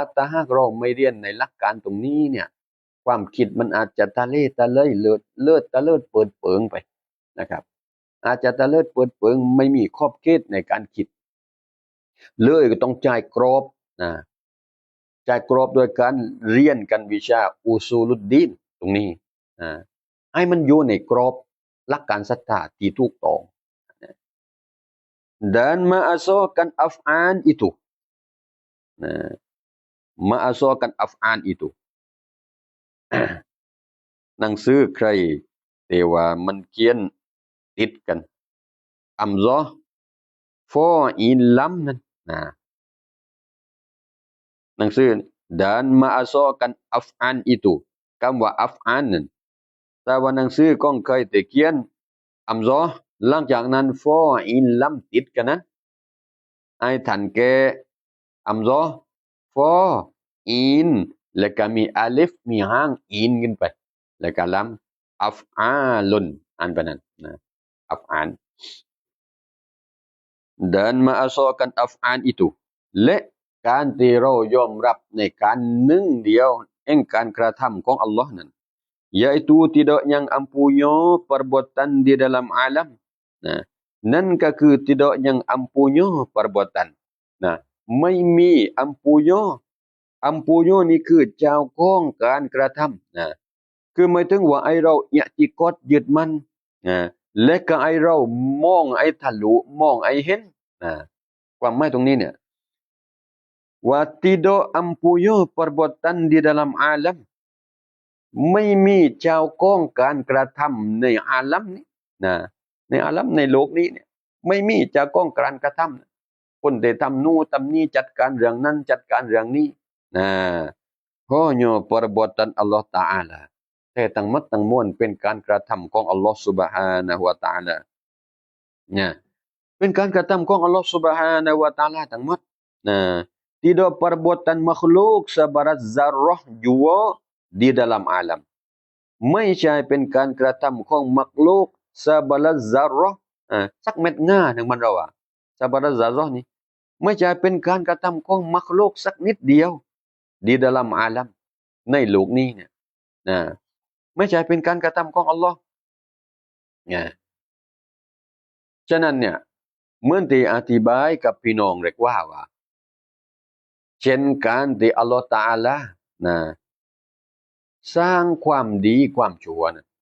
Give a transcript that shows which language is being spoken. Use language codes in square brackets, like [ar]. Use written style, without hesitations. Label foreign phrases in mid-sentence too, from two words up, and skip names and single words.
[th] ถ้าหากเราไม่เรียนในหลักการตรงนี้เนี่ยความคิดมันอาจจะตะเล่เลิศตะเลิดเปิดเปิงไปนะครับอาจจะตะเลิดเปิดเปิงไม่มีขอบเขตในการคิดเลยก็ต้องจ่ายกรอบจ่ายกรอบโดยการเรียนกันวิชาอุซูลุดดีนตรงนี้ให้มันอยู่ในกรอบหลักการศรัทธาที่ถูกต้อง [ms] dan ma'asokan af'an itu ma'asokan af'an itu [th] หนังสือใครแต่ว่ามันเขียนติดกันอัมซอฟออินลัมนั่น หนังสือ [ms] dan ma'asokan af'an itu [th] คำว่า af'an นั่นแต่ว่าหนังสือของใครแต่เขียนอัมซอหลังจากนั้นฟออินลัมติดกันนั้นให้ทันแก่อัมซอฟออินแล้วก็มีอาลิฟมีหางอินขึ้นไปแล้วก็ลัมอัฟอาลุนอันเป็นนั้นอัฟอาน [ms] dan ma'asokan af'an itu [th] และการที่เรายอมรับในการหนึ่งเดียวแห่งการกระทำของอัลลอฮ์นั้น [ms] yaitu tidak yang ampunya perbuatan di dalam alam [th] นั่นก็คือ [ms] tidak yang ampunya perbuatan [th] ไม่มีอัมปูโยนี่คือเจ้าของการกระทำคือหมายถึงว่าไอเราอิ ติกอดยึดมันและก็ไอเรามองไอทะลุมองไอเห็นความหมายตรงนี้เนี่ยว่า [ms] tidak ampunya perbuatan di dalam alam [th] ไม่มีเจ้าของการกระทำในอาลัมนี้ในอาลัมในโลกนี้เนี่ยไม่มีจากกองการกระทำคนที่ทำนู่นทำนี่ จัดการเรื่องนั้นจัดการเรื่องนี้นะ [ms] hanya perbuatan Allah Ta'ala [th] แต่ทั้งหมดทั้งมวลเป็นการกระทำของอัลลอฮฺ [ar] سبحانه وتعالى [th] นะเป็นการกระทำของอัล ลอฮฺ [ar] سبحانه وتعالى [th] ทั้งหมดนะ [ms] tidak perbuatan makhluk sebarat zarrah jua di dalam alam [th] ไม่ใช่เป็นการกระทำของมัก ลุกซาบารัซารอสักเม็ดง่าหนึ่งมันเราอะซาบารัซารอนี่ไม่ใช่เป็นการกระทำของมักลุกสักนิดเดียว [ms] di dalam alam [th] ในโลกนี้เนี่ยนะไม่ใช่เป็นการกระทำของอัลลอฮ์นะฉะนั้นเนี่ยเหมือนที่อธิบายกับพี่น้องเรียกว่าเช่นการที่อัลลอฮ์ตะอาลานะสร้างความดีความชั่วนะ